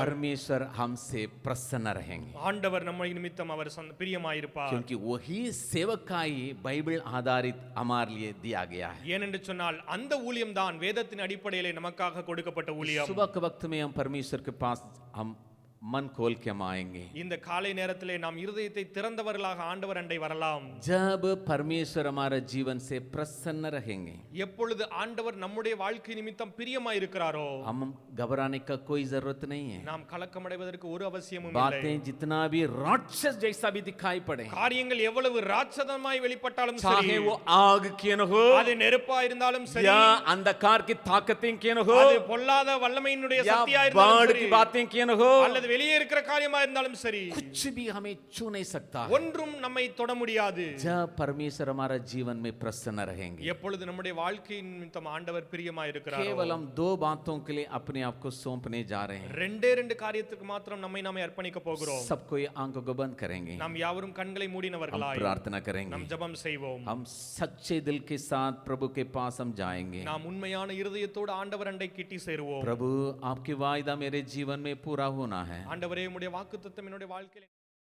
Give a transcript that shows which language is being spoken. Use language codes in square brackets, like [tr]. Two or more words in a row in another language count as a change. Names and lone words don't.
[hi] परमेश्वर हमसे प्रसन्न रहेंगे, [ta] ஆண்டவர் நம்மை நிமித்தம் அவர் பிரியமாயிருப்பார். [hi] क्योंकि वही सेवकाई बाइबल आधारित हमारे लिए दिया गया है। [ta] ஏனென்று சொன்னால் அந்த ஊழியம் தான் வேதத்தின் அடிப்படையிலே நமக்காக கொடுக்கப்பட்ட ஊழியம். [hi] सुबह के वक्त में हम परमेश्वर के पास हम मन खोल के हम आएंगे, [ta] இந்த காலை நேரத்திலே நாம் இருதயத்தை திறந்தவர்களாக ஆண்டவர் அண்டை வரலாம். [hi] जब परमेश्वर हमारे जीवन से प्रसन्न रहेंगे, [ta] எப்பொழுது ஆண்டவர் நம்முடைய வாழ்க்கை நிமித்தம் பிரியமாயிருக்கிறாரோ, [hi] हम घबराने का कोई जरूरत नहीं है। [ta] நாம் கலக்கமடைவதற்கு ஒரு அவசியமும் இல்லை. [hi] बातें जितना भी राक्षस जैसा भी दिखाई पड़े, [ta] காரியங்கள் எவ்வளவு ராட்சதமாய் வெளிப்பட்டாலும் சரி, [hi] चाहे वो आग क्यों न हो [ta] அது நெருப்பா இருந்தாலும் சரி, [hi] या अंधकार की ताकतें क्यों न हो [ta] அது பொல்லாத வல்லமையினுடைய [hi] या [ta] சக்தியா [hi] बाढ़ [ta] இருந்தாலும் [hi] की [ta] சரி, [hi] बातें क्यों न हो, [ta] அல்லது வெளியே இருக்கிற காரியமா இருந்தாலும் சரி, [hi] कुछ भी हमें छू नहीं सकता है [ta] ஒன்றும் நம்மை தொட முடியாது. [hi] जब परमेश्वर हमारे जीवन में प्रसन्न रहेंगे। [ta] எப்பொழுது நம்முடைய வாழ்க்கையின் நிமித்தம் ஆண்டவர் பிரியமாயிருக்கிறாரோ, [hi] केवल हम दो बातों के लिए अपने आप को सौंपने जा रहे हैं। [ta] ரெண்டே ரெண்டு காரியத்துக்கு மாத்திரம் நம்மை அர்ப்பணிக்க போகிறோம். [hi] सबको ये आंखों को बंद करेंगे, [ta] நாம் யாவரும் கண்களை [hi] हम [ta] மூடினவர்களாய் [hi] प्रार्थना करेंगे, [ta] நாம் ஜெபம் செய்வோம். [hi] हम सच्चे दिल के साथ प्रभु के पास हम जाएंगे। [ta] நாம் உண்மையான இருதயத்தோடு ஆண்டவர் அண்டை கிட்டி சேருவோம். [hi] प्रभु आपकी वायदा मेरे जीवन में पूरा होना है। [ta] ஆண்டவரே, உம்முடைய வாக்குத்தத்தம் என்னுடைய வாழ்க்கையில